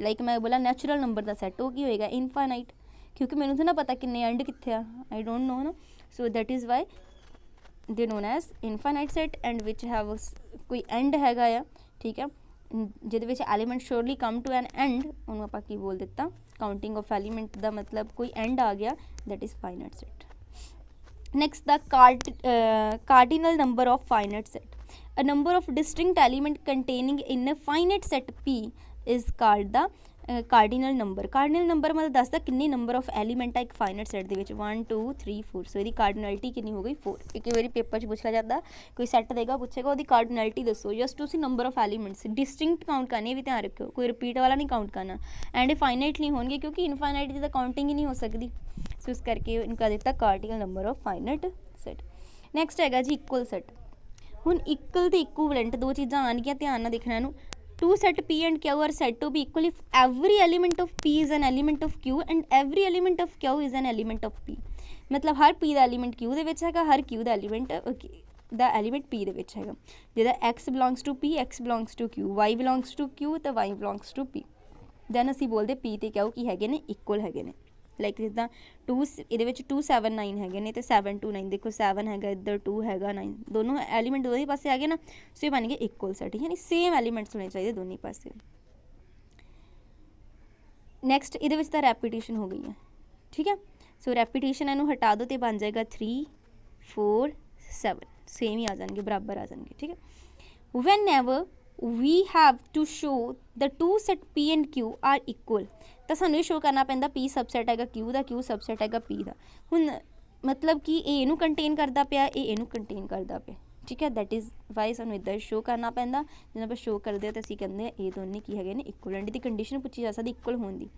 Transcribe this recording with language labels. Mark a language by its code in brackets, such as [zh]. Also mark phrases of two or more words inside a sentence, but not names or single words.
[pa] ਲਾਈਕ ਮੈਂ ਬੋਲਾ [en] natural number [pa] ਦਾ ਸੈੱਟ, ਉਹ ਕੀ ਹੋਏਗਾ ਇਨਫਾਈਨਾਈਟ, ਕਿਉਂਕਿ ਮੈਨੂੰ ਤਾਂ ਨਾ ਪਤਾ ਕਿੰਨੇ ਐਂਡ ਕਿੱਥੇ ਆ, [en] I don't know [pa] ਨਾ, [en] so that is why they known as infinite set, and which have [pa] ਕੋਈ ਐਂਡ ਹੈਗਾ ਆ, ਠੀਕ ਹੈ, ਜਿਹਦੇ ਵਿੱਚ [en] element surely come to an end, [pa] ਉਹਨੂੰ ਆਪਾਂ ਕੀ ਬੋਲ ਦਿੱਤਾ, [en] counting of element [pa] ਦਾ ਮਤਲਬ ਕੋਈ ਐਂਡ ਆ ਗਿਆ, [en] that is finite set. Next, the cardinal number of finite set. A number of distinct element containing in a finite set P is called the cardinal number. Cardinal number [pa] मतलब ਦੱਸਦਾ ਕਿੰਨੇ [en] number of element [pa] ਆ ਇੱਕ [en] finite set [pa] ਦੇ ਵਿੱਚ, 1 2 3 4, ਸੋ ਇਹਦੀ cardinality ਕਿੰਨੀ ਹੋ ਗਈ 4। ਇੱਕ ਵਾਰੀ ਪੇਪਰ 'ਚ ਪੁੱਛਿਆ ਜਾਂਦਾ, ਕੋਈ ਸੈੱਟ ਦੇਗਾ, ਪੁੱਛੇਗਾ ਉਹਦੀ cardinality ਦੱਸੋ, ਜਸਟ ਤੁਸੀਂ [en] number of elements distinct [pa] ਕਾਊਂਟ ਕਰਨੇ, ਵੀ ਧਿਆਨ ਰੱਖਿਓ, ਕੋਈ ਰਿਪੀਟ ਵਾਲਾ ਨਹੀਂ ਕਾਊਂਟ ਕਰਨਾ, ਐਂਡ finite ਨਹੀਂ ਹੋਣਗੇ, ਕਿਉਂਕਿ ਇਨਫਾਈਨਾਈਟ ਦੀ ਤਾਂ ਕਾਊਂਟਿੰਗ ਹੀ ਨਹੀਂ ਹੋ ਸਕਦੀ, ਸੋ ਇਸ ਕਰਕੇ ਇਨਕਾ ਦਿੱਤਾ [en] cardinal number of finite set. [pa] ਨੈਕਸਟ ਹੈਗਾ ਜੀ [en] equal set. [pa] ਹੁਣ ਇਕੁਅਲ ਤੇ ਇਕੁਇਵਲੈਂਟ ਦੋ ਚੀਜ਼ਾਂ ਆਉਣਗੀਆਂ, ਧਿਆਨ ਨਾਲ ਦੇਖਣਾ ਇਹਨੂੰ। [en] two set P and Q are said to be equal if every element of P is an element of Q and every element of Q is an element of P। [pa] ਮਤਲਬ ਹਰ P ਦਾ ਐਲੀਮੈਂਟ Q ਦੇ ਵਿੱਚ ਹੈਗਾ, ਹਰ Q ਦਾ ਐਲੀਮੈਂਟ P ਦੇ ਵਿੱਚ ਹੈਗਾ। [en] ਜਿਹਦਾ x belongs to P, x belongs to Q, y belongs to Q ਤੇ y belongs to P, ਦੈਨ [pa] ਅਸੀਂ ਬੋਲਦੇ P ਤੇ Q ਕੀ ਹੈਗੇ ਨੇ, ਇਕੁਅਲ ਹੈਗੇ ਨੇ। ਲਾਈਕ ਜਿੱਦਾਂ 2 ਇਹਦੇ ਵਿੱਚ 2 7 9 ਹੈਗੇ ਨੇ, ਤੇ 7 2 9, ਦੇਖੋ 7 ਹੈਗਾ ਇੱਧਰ, 2 ਹੈਗਾ 9, ਦੋਨੋਂ ਐਲੀਮੈਂਟ ਦੋਵੇਂ ਪਾਸੇ ਹੈਗੇ ਨਾ, ਸੋ ਇਹ ਬਣ ਗਏ [en] equal set, [pa] ਯਾਨੀ [en] same elements [pa] ਹੋਣੇ ਚਾਹੀਦੇ ਦੋਨੇ ਪਾਸੇ। ਨੈਕਸਟ ਇਹਦੇ ਵਿੱਚ ਤਾਂ ਰੈਪੀਟੀਸ਼ਨ ਹੋ ਗਈ ਹੈ, ਠੀਕ ਹੈ, ਸੋ ਰੈਪੀਟੀਸ਼ਨ ਇਹਨੂੰ ਹਟਾ ਦਿਓ ਤੇ ਬਣ ਜਾਏਗਾ 3 4 7, ਸੇਮ ਹੀ ਆ ਜਾਣਗੇ, ਬਰਾਬਰ ਆ ਜਾਣਗੇ, ਠੀਕ ਹੈ। [en] whenever we have to show the two set P and Q are equal, [pa] ਤਾਂ ਸਾਨੂੰ ਇਹ ਸ਼ੋ ਕਰਨਾ ਪੈਂਦਾ P ਸਬਸੈਟ ਹੈਗਾ Q ਦਾ, Q ਸਬਸੈਟ ਹੈਗਾ P ਦਾ। ਹੁਣ ਮਤਲਬ ਕਿ ਇਹ ਇਹਨੂੰ ਕੰਟੇਨ ਕਰਦਾ ਪਿਆ, ਇਹ ਇਹਨੂੰ ਕੰਟੇਨ ਕਰਦਾ ਪਿਆ, ਠੀਕ ਹੈ, [en] that is why [pa] ਸਾਨੂੰ ਇੱਦਾਂ ਸ਼ੋ ਕਰਨਾ ਪੈਂਦਾ। ਜਦੋਂ ਆਪਾਂ ਸ਼ੋ ਕਰਦੇ ਹਾਂ ਤਾਂ ਅਸੀਂ ਕਹਿੰਦੇ ਹਾਂ ਇਹ ਦੋਨੇ ਕੀ ਹੈਗੇ ਨੇ, ਇਕੁਅਲੈਂਟ ਦੀ ਕੰਡੀਸ਼ਨ ਪੁੱਛੀ ਜਾ ਸਕਦੀ ਇਕੁਅਲ ਹੋਣ ਦੀ।